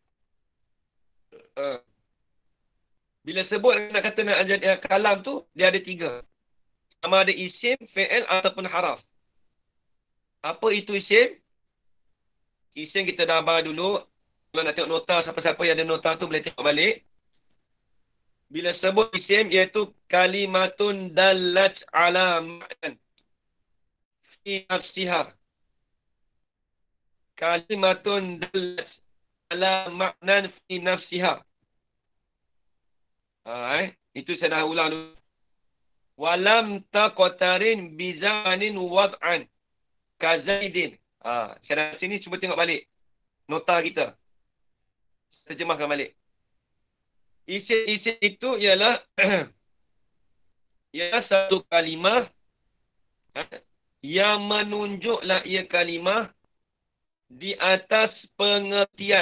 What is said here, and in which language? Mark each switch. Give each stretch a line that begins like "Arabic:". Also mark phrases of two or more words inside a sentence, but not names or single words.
Malay: Bila sebut nak kata nak jadi kalam tu, dia ada tiga. Sama ada isim, fi'il ataupun haraf. Apa itu isim? Isim kita dah abang dulu. Kalau nak tengok nota, siapa-siapa yang ada nota tu boleh tengok balik. Bila sebut isim, iaitu
Arabic: كلمة دلت على معنى في نفسها. كلمة دلت على معنى في نفسها.
Malay: Itu saya dah ulang dulu.
Arabic: ولم تقترن بزمان وضعا كزيد.
Malay: Saya dah sini cuba tengok balik nota kita. Terjemahkan balik. Isim itu ialah ialah satu kalimah yang menunjuklah ia kalimah di atas pengertian.